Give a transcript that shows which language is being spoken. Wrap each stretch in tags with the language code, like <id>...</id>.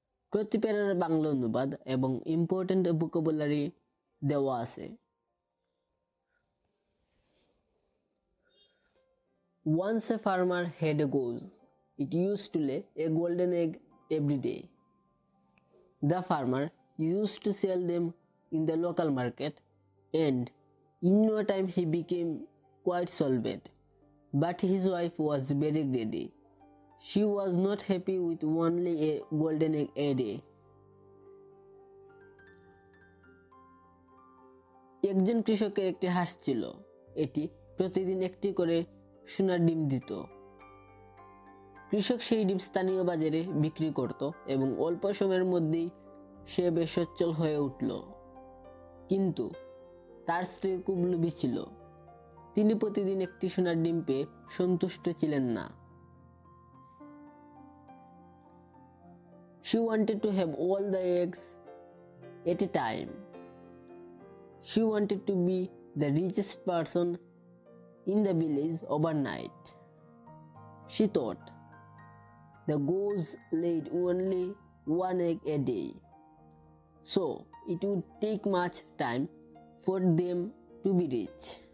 <bn>প্রতি প্যারার বাংলা অনুবাদ এবং ইম্পর্টেন্ট ভোকাবুলারি দেওয়া আছে।</bn> <en>Once a farmer had a goose. It used to lay a golden egg every day. The farmer used to sell them in the local market, and in no time he became quite solvent. But his wife was very greedy. She was not happy with only a golden egg a day.</en> <bn>একজন কৃষকের একটি হাঁস ছিল। এটি প্রতিদিন একটি করে সোনার ডিম দিত। কৃষক সেই ডিম স্থানীয় বাজারে বিক্রি করত এবং অল্প সময়ের মধ্যেই সে বেশ সচ্ছল হয়ে উঠল। কিন্তু তার স্ত্রী খুব লোভী ছিল। তিনি প্রতিদিন একটি সোনার ডিম পেয়ে সন্তুষ্ট ছিলেন না।</bn> <en>She wanted to have all the eggs at a time. She wanted to be the richest person in the village overnight. She thought the goose laid only one egg a day, so it would take much time for them to be rich.</en>